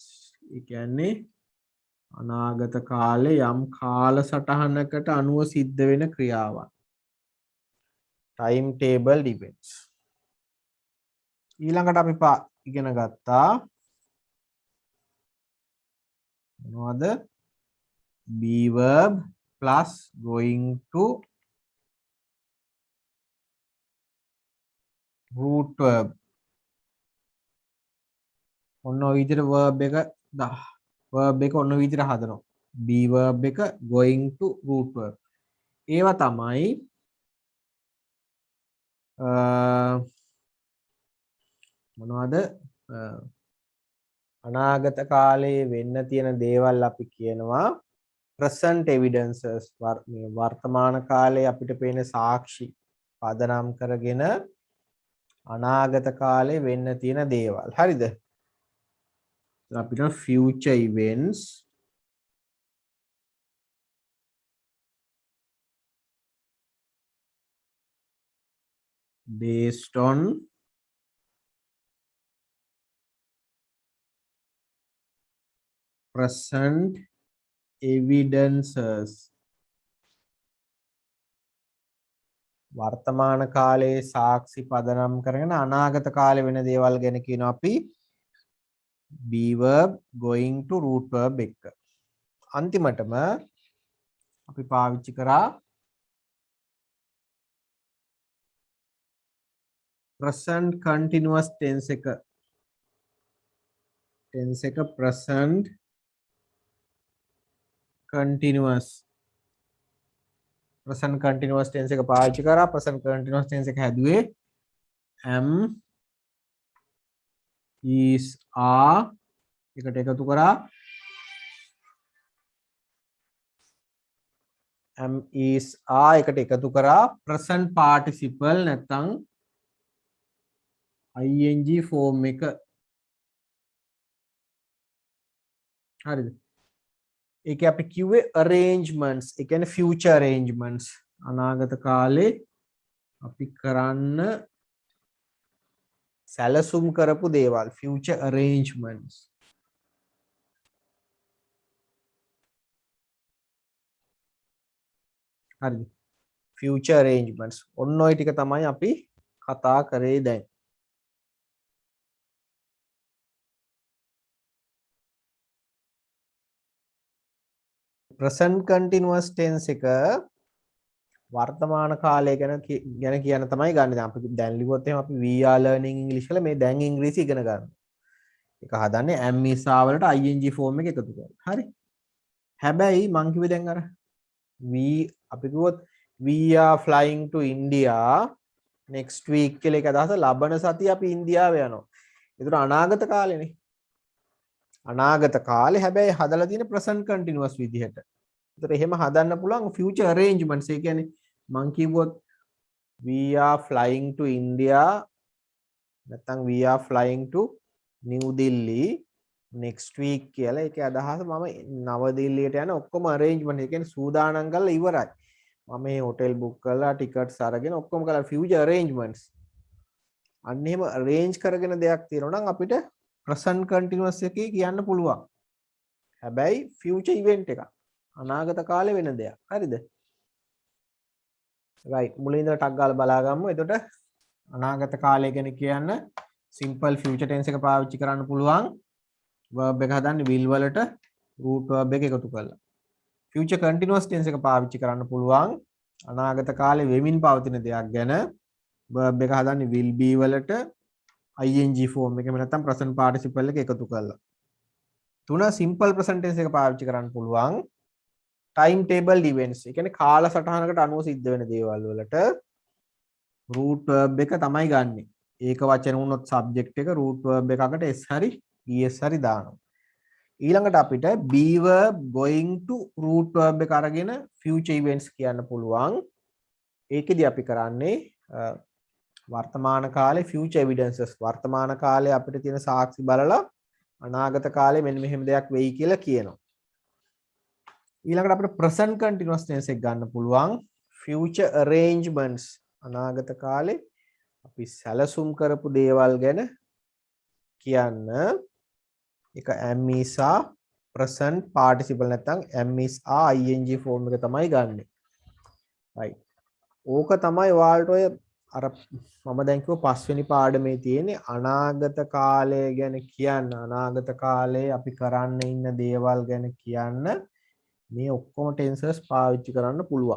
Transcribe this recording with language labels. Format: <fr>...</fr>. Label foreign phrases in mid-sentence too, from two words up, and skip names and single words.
<si>ඒ කියන්නේ අනාගත කාලේ යම් කාලසටහනකට අනුව සිද්ධ වෙන ක්‍රියාවන්.</si> <en>timetabled events.</en> <si>ඊළඟට අපි ඉගෙන ගත්තා මොනවද?</si> <en>be verb plus going to root verb.</en> <si>ඔන්න ඔය විදිහට verb එක verb එක ඔන්න විදිහට හදනවා.</si> <en>be verb එක going to root verb.</en> <si>ඒවා තමයි මොනවද අනාගත කාලයේ වෙන්න තියෙන දේවල් අපි කියනවා</si> <en>present evidences.</en> <si>වර්තමාන කාලයේ අපිට පේන සාක්ෂි පදනම් කරගෙන අනාගත කාලේ වෙන්න තියෙන දේවල්. හරිද?</si> <en>අපිට future events based on present evidences.</en> <si>වර්තමාන කාලයේ සාක්ෂි පදනම් කරගෙන අනාගත කාලේ වෙන දේවල් ගැන කියනවා අපි</si> <en>be verb going to root verb</en> <si>එක. අන්තිමටම අපි පාවිච්චි කරා</si> <en>present continuous tense</en> <si>එක. tense එක</si> <en>present continuous tense</en> <si>එක පාවිච්චි කරා.</si> <en>present continuous tense</en> <si>එක හැදුවේ</si> <en>am is are</en> <si>එකට එකතු කරා</si> <en>am is are</en> <si>එකට එකතු කරා</si> <en>present participle</en> <si>නැත්නම්</si> <en>ing form</en> <si>එක. හරිද? ඒක අපි කිව්වේ arrangements. ඒ කියන්නේ</si> <en>future arrangements.</en> <si>අනාගත කාලේ අපි කරන්න සැලසුම් කරපු දේවල්</si> <en>future arrangements.</en> <si>හරිද?</si> <en>future arrangements.</en> <si>ඔන්න ඔය ටික තමයි අපි කතා කරේ දැන්.</si> <en>present continuous tense</en> <si>එක වර්තමාන කාලය ගැන කියන තමයි ගන්න. දැන් අපි දැන් ලිව්වොත් එහෙනම් අපි</si> <en>we are learning English</en> <si>කියලා මේ දැන් ඉංග්‍රීසි ඉගෙන ගන්න. ඒක හදන්නේ</si> <en>am is are</en> <si>වලට</si> <en>ing form</en> <si>එක එකතු කරලා. හරි. හැබැයි මං කිව්වේ දැන් අර we අපි කිව්වොත්</si> <en>we are flying to India next week</en> <si>කියලා එක අදහස ලබන සතිය අපි ඉන්දියාව යනවා. ඒතර අනාගත කාලෙනේ. අනාගත කාලේ හැබැයි හදලා තියෙන</si> <en>present continuous</en> <si>විදිහට. ඒතර එහෙම හදන්න පුළුවන්</si> <en>future arrangements.</en> <si>ඒ කියන්නේ මං කිව්වොත්</si> <en>we are flying to India</en> <si>නැත්නම්</si> <en>we are flying to New Delhi next week</en> <si>කියලා. ඒකේ අදහස මම නව දිල්ලියට යන ඔක්කොම arrangement. ඒ කියන්නේ සූදානම් කරලා ඉවරයි. මම මේ</si> <en>hotel book</en> <si>කරලා tickets අරගෙන ඔක්කොම කරලා</si> <en>future arrangements.</en> <si>අන්න එහෙම arrange කරගෙන දෙයක් තියෙනවා නම් අපිට</si> <en>present continuous</en> <si>එකේ කියන්න පුළුවන්. හැබැයි</si> <en>future event</en> <si>එකක්. අනාගත කාලේ වෙන දෙයක්. හරිද? right. මුලින් ඉඳලා ටක් ගාලා බලා ගමු. එතකොට අනාගත කාලය ගැන කියන්න</si> <en>simple future tense</en> <si>එක පාවිච්චි කරන්න පුළුවන්. verb එක හදන්නේ will වලට</si> <en>root verb</en> <si>එක එකතු කරලා.</si> <en>future continuous tense</en> <si>එක පාවිච්චි කරන්න පුළුවන්. අනාගත කාලේ වෙමින් පවතින දෙයක් ගැන verb එක හදන්නේ</si> <en>will be</en> <si>වලට</si> <en>ing form</en> <si>එකම නැත්නම්</si> <en>present participle</en> <si>එක එකතු කරලා. තුන</si> <en>simple present tense</en> <si>එක පාවිච්චි කරන්න පුළුවන්.</si> <en>time table events.</en> <si>ඒ කියන්නේ කාලසටහනකට අනුව සිද්ධ වෙන දේවල් වලට</si> <en>root verb</en> <si>එක තමයි ගන්නෙ. ඒක වචන වුණොත් subject එක</si> <en>root verb</en> <si>එකකට s හරි es හරි දානවා. ඊළඟට අපිට</si> <en>be verb going to root verb</en> <si>එක අරගෙන</si> <en>future events</en> <si>කියන්න පුළුවන්. ඒකෙදි අපි කරන්නේ වර්තමාන කාලේ</si> <en>future evidences.</en> <si>වර්තමාන කාලේ අපිට තියෙන සාක්ෂි බලලා අනාගත කාලේ මෙන්න මෙහෙම දෙයක් වෙයි කියලා කියනවා. ඊළඟට අපිට</si> <en>present continuous tense</en> <si>එක ගන්න පුළුවන්.</si> <en>future arrangements.</en> <si>අනාගත කාලේ අපි සැලසුම් කරපු දේවල් ගැන කියන්න ඒක</si> <en>am is are present participle</en> <si>නැත්නම්</si> <en>am is are ing form</en> <si>එක තමයි ගන්නෙ.</si> <en>right.</en> <si>ඕක තමයි ඔයාලට ඔය අර මම දැන් කිව්ව පස්වෙනි පාඩමේ තියෙන්නේ අනාගත කාලය ගැන කියන්න. අනාගත කාලේ අපි කරන්න ඉන්න දේවල් ගැන කියන්න මේ ඔක්කොම ටෙන්සර්ස් පාවිච්චි කරන්න පුළුවන්.</si>